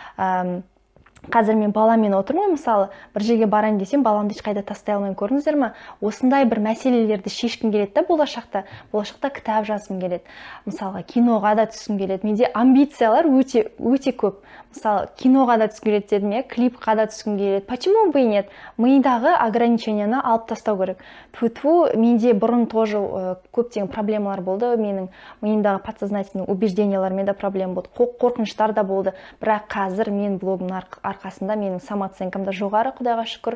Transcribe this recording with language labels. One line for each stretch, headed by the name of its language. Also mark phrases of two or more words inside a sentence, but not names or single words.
Kazakh: Қазір мен баламен отырмын, мысалы, бір жерге барайын десем, баламды ешқайда тастай алмаймын, көрдіңіздер ме? Осындай бір мәселелерді шешкім келеді да болашақта кітап жазғым келеді. Мысалға, киноға да түскім келеді. Менде амбициялар өте көп. Мысалы, киноға да түскім келеді дедім, иә, клипқа да түскім келеді.
Russian: Почему бы и нет?
Kazakh: Мидағы ограниченияны алып тастау керек. Менде бұрын тоже көптеген проблемалар болды. Менің миымдағы
Russian: подсознательный убеждениялармен
Kazakh: де проблема болды. Қорқыныштар да болды. Бірақ қазір мен блогымның арқасында менің самооценкам да жоғары, Құдайға шүкір.